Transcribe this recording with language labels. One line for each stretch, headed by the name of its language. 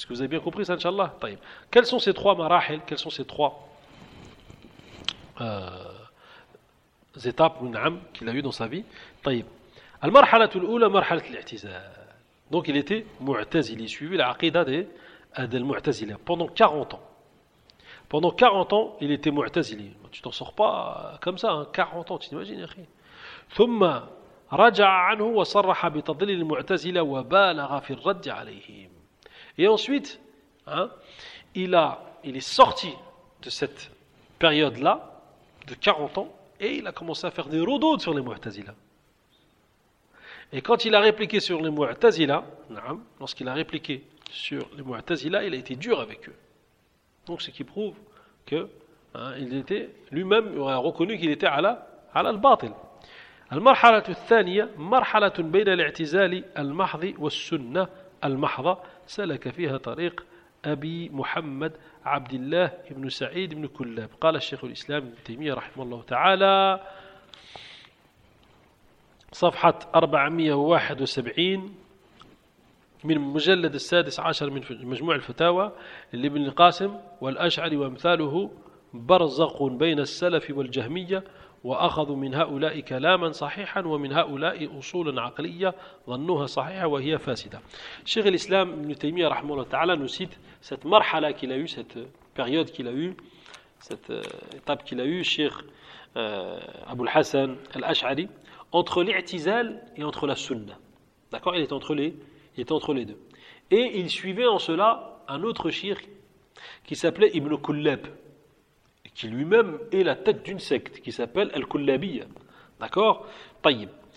French: Est-ce que vous avez bien compris ça, Inch'Allah ? Taïb. Quels sont ces trois marahil ? Quelles sont ces trois étapes qu'il a eues dans sa vie ? Taïb. Al-marhalatul oula, marhalat l'i'tizal. Donc il était mu'tazili, il suivait la aqidah des mu'tazili pendant 40 ans. Pendant 40 ans, il était mu'tazili. Tu t'en sors pas comme ça, hein. 40 ans, tu t'imagines.
Arabic: ثم رجع عنه وصرح بتضليل المعتزلة وبالغ في الرد عليهم.
French: Et ensuite, hein, il est sorti de cette période-là, de 40 ans, et il a commencé à faire des redoutes sur les mu'tazila. Et quand il a répliqué sur les mu'tazila, lorsqu'il a répliqué sur les mu'tazila, il a été dur avec eux. Donc ce qui prouve que il était lui-même il a reconnu qu'il était à la al-batil.
Arabic: Al-marhala al-thaniya marhala bayn al-i'tizali al-mahdhi was-sunnah al-mahdha salaka fiha tariq Abi Muhammad Abdullah ibn Sa'id ibn Kullab. قال الشيخ الإسلام ابن تيمية رحمه الله تعالى صفحة 471 من مجلد السادس عشر من مجموع الفتاوى لابن القاسم والأشعري وامثاله برزق بين السلف والجهمية وأخذوا من هؤلاء كلاما صحيحا ومن هؤلاء أصولا عقلية ظنوها صحيحة وهي فاسدة. شيخ الإسلام ابن تيمية رحمه الله تعالى نسيت
French: cette مرحلة qu'il a eu, cette période qu'il a eu, cette étape qu'il a eu, شيخ أبو الحسن الأشعري, entre l'i'tizal et entre la sunna. D'accord, il était entre les deux. Et il suivait en cela un autre shirk qui s'appelait Ibn Kullab, qui lui-même est la tête d'une secte qui s'appelle Al-Kullabiyya. D'accord ? Tayyib.